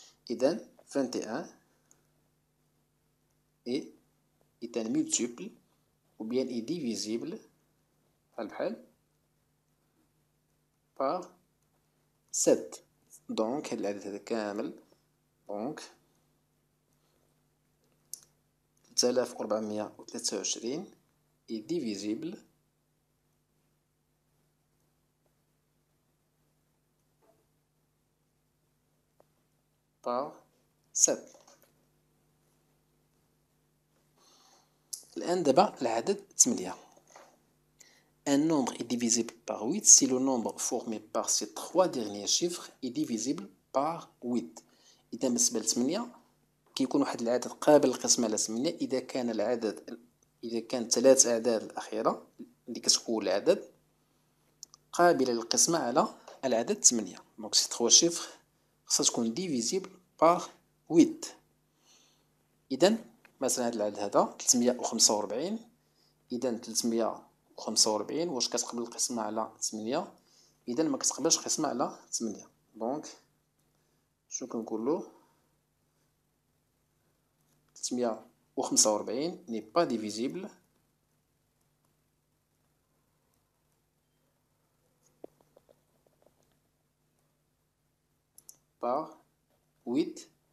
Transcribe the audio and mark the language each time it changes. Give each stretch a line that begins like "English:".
French: إذا 21 est un multiple ou bien est divisible بحال par 7.
Arabic: دونك هاد العدد هذا كامل، دونك 3423
French: est divisible par 7.
Arabic: الآن دابا العدد 8.
French: Un nombre est divisible par 8 si le nombre formé par ces 3 derniers chiffres est divisible par 8.
Arabic: إذا بالنسبة ل 8 كيكون واحد العدد قابل للقسمة على 8 إذا كان العدد، إذا كان 3 أعداد الأخيرة اللي كتكون العدد قابلة للقسمة على العدد 8. دونك سي 3 chiffres خصها تكون
French: divisible par 8.
Arabic: إذا مثلا هاد العدد هذا 345. إذا 345 واش كتقبل القسمة على 8؟ إذا ما كتقبلش القسمة على 8. دونك شنو كنقولو؟ 345
French: n'est pas divisible par 8.